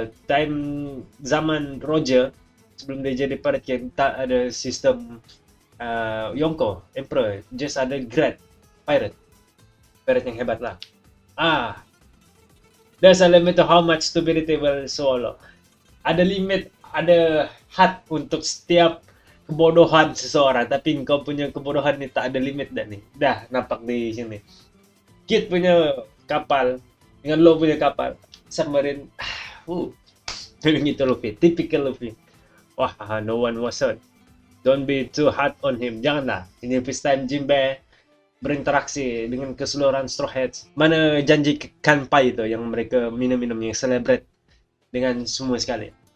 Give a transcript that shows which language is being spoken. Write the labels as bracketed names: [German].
[English] Time [Malay] zaman Roger, sebelum dia jadi [English] pirate king, [Malay] tak ada sistem Yonko, Emperor. [English] Just [Malay] ada Grad, pirate yang hebat lah. [English] There's a limit to how much stupidity will swallow. [Malay] Ada [English] limit, [Malay] ada had untuk setiap kebodohan seseorang, tapi kau punya kebodohan ni tak ada limit dah ni. Dah nampak di sini. Kid punya kapal dengan Law punya kapal submarine. Itu Luffy, [English] typical [Malay] Luffy. [English] Wah, no one was hurt. Don't be too hard on him. [Malay] Janganlah. Ini [English] first time [Malay] Jinbe berinteraksi dengan keseluruhan Straw Hats. Mana janji kanpai itu yang mereka minum-minum, yang [English] celebrate [Malay] dengan semua sekali.